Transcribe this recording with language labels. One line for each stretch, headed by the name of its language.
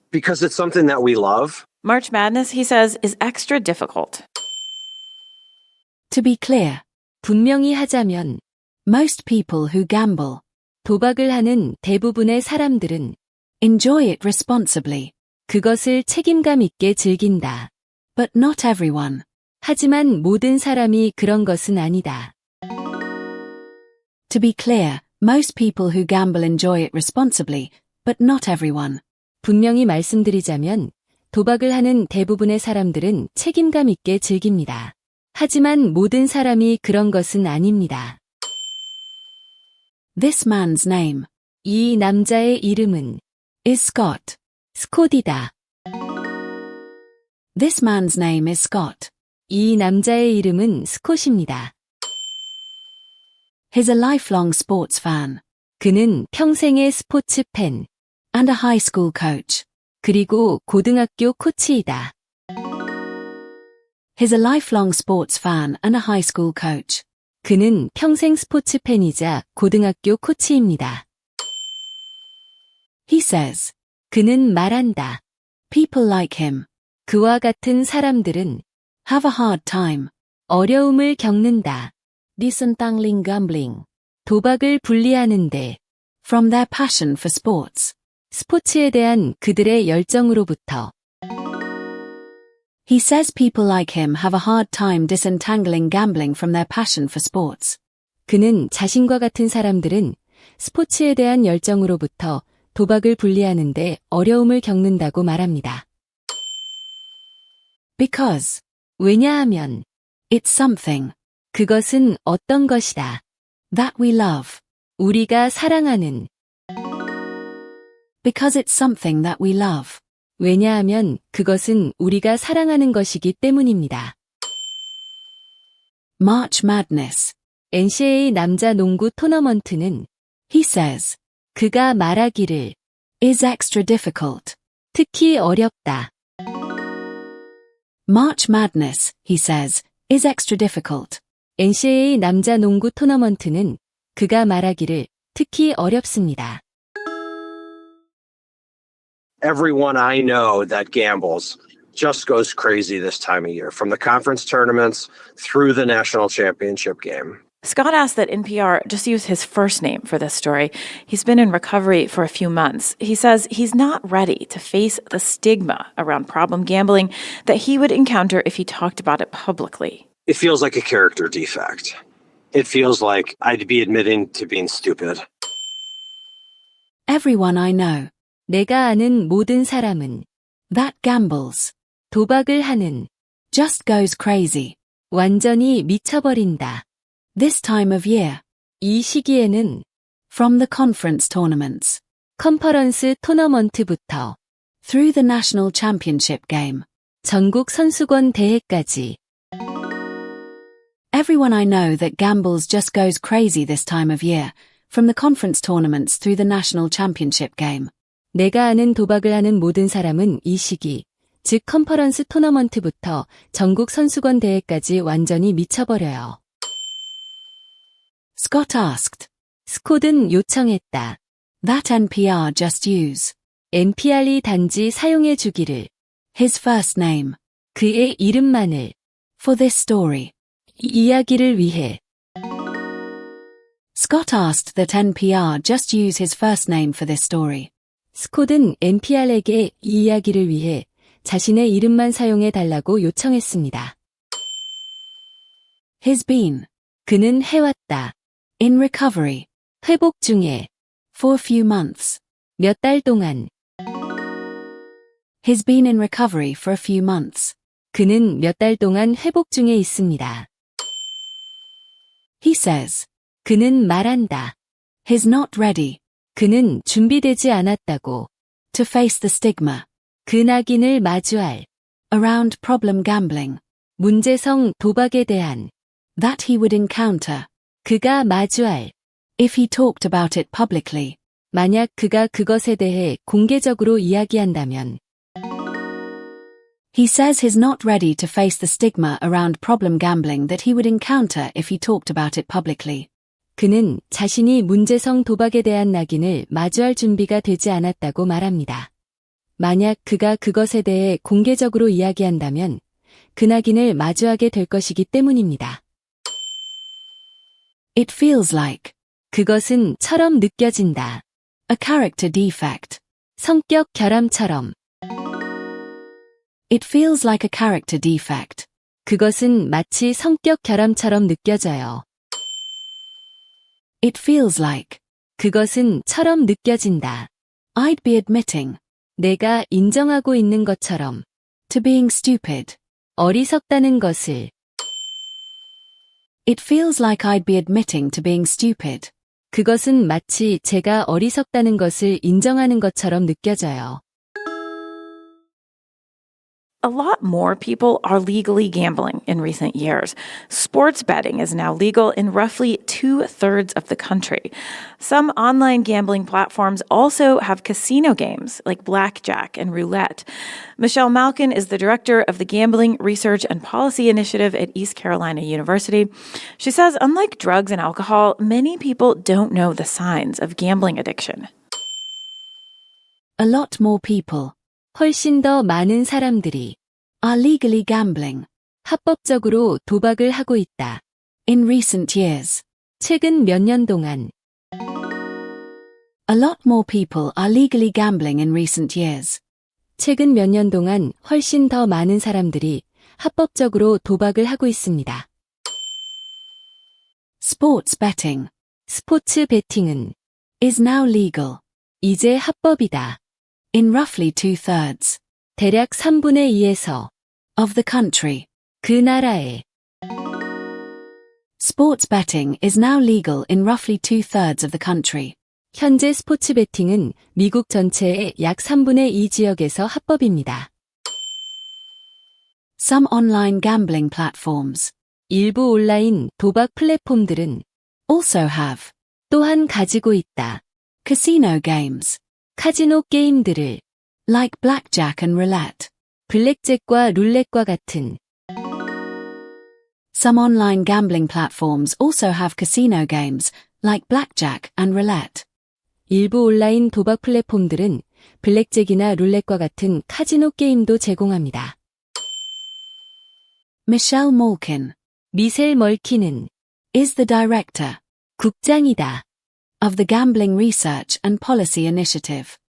English: Because it's something that we love. March Madness, he says, is extra difficult. To be clear,
Korean: 분명히 하자면,
English: most people who gamble,
Korean: 도박을 하는 대부분의 사람들은
English: enjoy it responsibly.
Korean: 그것을 책임감 있게 즐긴다.
English: But not everyone.
Korean: 하지만 모든 사람이 그런 것은 아니다.
English: To be clear, most people who gamble enjoy it responsibly, but not everyone.
Korean: 분명히 말씀드리자면, 도박을 하는 대부분의 사람들은 책임감 있게 즐깁니다. 하지만 모든 사람이 그런 것은 아닙니다.
English: This man's name.
Korean: 이 남자의 이름은
English: is Scott.
Korean: 스콧이다.
English: This man's name is Scott.
Korean: 이 남자의 이름은 스콧입니다.
English: He's a lifelong sports fan.
Korean: 그는 평생의 스포츠 팬.
English: And a high school coach.
Korean: 그리고 고등학교 코치이다.
English: He's a lifelong sports fan and a high school coach.
Korean: 그는 평생 스포츠 팬이자 고등학교 코치입니다.
English: He says.
Korean: 그는 말한다.
English: People like him.
Korean: 그와 같은 사람들은
English: have a hard time.
Korean: 어려움을 겪는다.
English: disentangling gambling.
Korean: 도박을 분리하는데.
English: from their passion for sports.
Korean: 스포츠에 대한 그들의 열정으로부터.
English: He says people like him have a hard time disentangling gambling from their passion for sports.
Korean: 그는 자신과 같은 사람들은 스포츠에 대한 열정으로부터 도박을 분리하는데 어려움을 겪는다고 말합니다.
English: Because.
Korean: 왜냐하면.
English: It's something.
Korean: 그것은 어떤 것이다.
English: That we love.
Korean: 우리가 사랑하는.
English: Because it's something that we love.
Korean: 왜냐하면 그것은 우리가 사랑하는 것이기 때문입니다.
English: March Madness.
Korean: NCAA 남자 농구 토너먼트는
English: he says.
Korean: 그가 말하기를
English: is extra difficult.
Korean: 특히 어렵다.
English: March Madness, he says, is extra difficult.
Korean: NCAA 남자 농구 토너먼트는 그가 말하기를 특히 어렵습니다.
English: Everyone I know that gambles just goes crazy this time of year, from the conference tournaments through the national championship game. Scott asked that NPR just use his first name for this story. He's been in recovery for a few months. He says he's not ready to face the stigma around problem gambling that he would encounter if he talked about it publicly. It feels like a character defect. It feels like I'd be admitting to being stupid. Everyone I know.
Korean: 내가 아는 모든 사람은
English: that gambles.
Korean: 도박을 하는
English: just goes crazy.
Korean: 완전히 미쳐버린다.
English: This time of year.
Korean: 이 시기에는
English: from the conference tournaments.
Korean: 컨퍼런스 토너먼트부터
English: through the national championship game.
Korean: 전국 선수권 대회까지.
English: Everyone I know that gambles just goes crazy this time of year, from the conference tournaments through the national championship game.
Korean: 내가 아는 도박을 하는 모든 사람은 이 시기, 즉 컨퍼런스 토너먼트부터 전국 선수권 대회까지 완전히 미쳐버려요.
English: Scott asked.
Korean: 스콧은 요청했다.
English: That NPR just use.
Korean: NPR이 단지 사용해 주기를.
English: His first name.
Korean: 그의 이름만을.
English: For this story.
Korean: 이 이야기를 위해.
English: Scott asked that NPR just use his first name for this story.
Korean: 스콧은 NPR에게 이 이야기를 위해 자신의 이름만 사용해 달라고 요청했습니다.
English: He's been.
Korean: 그는 해왔다.
English: In recovery.
Korean: 회복 중에.
English: For a few months.
Korean: 몇 달 동안.
English: He's been in recovery for a few months.
Korean: 그는 몇 달 동안 회복 중에 있습니다.
English: He says.
Korean: 그는 말한다.
English: He's not ready.
Korean: 그는 준비되지 않았다고.
English: To face the stigma.
Korean: 그 낙인을 마주할.
English: Around problem gambling.
Korean: 문제성 도박에 대한.
English: That he would encounter.
Korean: 그가 마주할.
English: If he talked about it publicly.
Korean: 만약 그가 그것에 대해 공개적으로 이야기한다면.
English: He says he's not ready to face the stigma around problem gambling that he would encounter if he talked about it publicly.
Korean: 그는 자신이 문제성 도박에 대한 낙인을 마주할 준비가 되지 않았다고 말합니다. 만약 그가 그것에 대해 공개적으로 이야기한다면 그 낙인을 마주하게 될 것이기 때문입니다.
English: It feels like.
Korean: 그것은 처럼 느껴진다.
English: A character defect.
Korean: 성격 결함처럼.
English: It feels like a character defect.
Korean: 그것은 마치 성격 결함처럼 느껴져요.
English: It feels like.
Korean: 그것은 처럼 느껴진다.
English: I'd be admitting.
Korean: 내가 인정하고 있는 것처럼.
English: To being stupid.
Korean: 어리석다는 것을.
English: It feels like I'd be admitting to being stupid.
Korean: 그것은 마치 제가 어리석다는 것을 인정하는 것처럼 느껴져요.
English: A lot more people are legally gambling in recent years. Sports betting is now legal in roughly 2/3 of the country. Some online gambling platforms also have casino games like blackjack and roulette. Michelle Malkin is the director of the Gambling Research and Policy Initiative at East Carolina University. She says, unlike drugs and alcohol, many people don't know the signs of gambling addiction. A lot more people.
Korean: 훨씬 더 많은 사람들이
English: are legally gambling.
Korean: 합법적으로 도박을 하고 있다.
English: In recent years.
Korean: 최근 몇 년 동안.
English: A lot more people are legally gambling in recent years.
Korean: 최근 몇 년 동안 훨씬 더 많은 사람들이 합법적으로 도박을 하고 있습니다.
English: Sports betting.
Korean: 스포츠 베팅은
English: is now legal.
Korean: 이제 합법이다.
English: In roughly 2/3.
Korean: 대략 3분의 2에서
English: of the country.
Korean: 그 나라에.
English: Sports betting is now legal in roughly 2/3 of the country.
Korean: 현재 스포츠 베팅은 미국 전체의 약 3분의 2 지역에서 합법입니다.
English: Some online gambling platforms.
Korean: 일부 온라인 도박 플랫폼들은
English: also have.
Korean: 또한 가지고 있다.
English: Casino games.
Korean: 카지노 게임들을
English: like blackjack and roulette.
Korean: 블랙잭과 룰렛과 같은.
English: Some online gambling platforms also have casino games like blackjack and roulette.
Korean: 일부 온라인 도박 플랫폼들은 블랙잭이나 룰렛과 같은 카지노 게임도 제공합니다.
English: Michelle Malkin. 미셸 멀킨은 is the director.
Korean: 국장이다.
English: of the Gambling Research and Policy Initiative.